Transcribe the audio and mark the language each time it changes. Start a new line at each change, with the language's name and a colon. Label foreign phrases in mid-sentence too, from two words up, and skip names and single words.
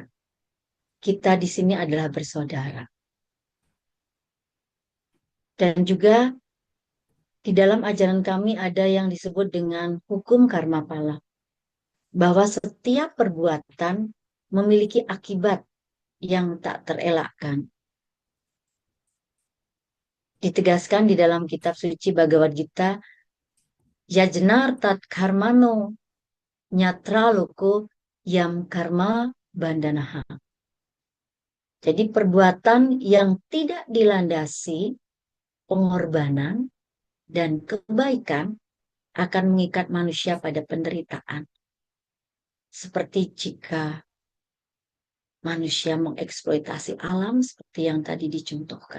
Indonesian: Kita di sini adalah bersaudara. Dan juga di dalam ajaran kami ada yang disebut dengan hukum karma pala. Bahwa setiap perbuatan memiliki akibat yang tak terelakkan. Ditegaskan di dalam kitab suci Bhagavad Gita,
Sanskrit: Yajnar tat karmano nyatra loko yam karma bandanaha.
Indonesian: Jadi perbuatan yang tidak dilandasi pengorbanan dan kebaikan akan mengikat manusia pada penderitaan. Seperti jika manusia mengeksploitasi alam seperti yang tadi dicontohkan.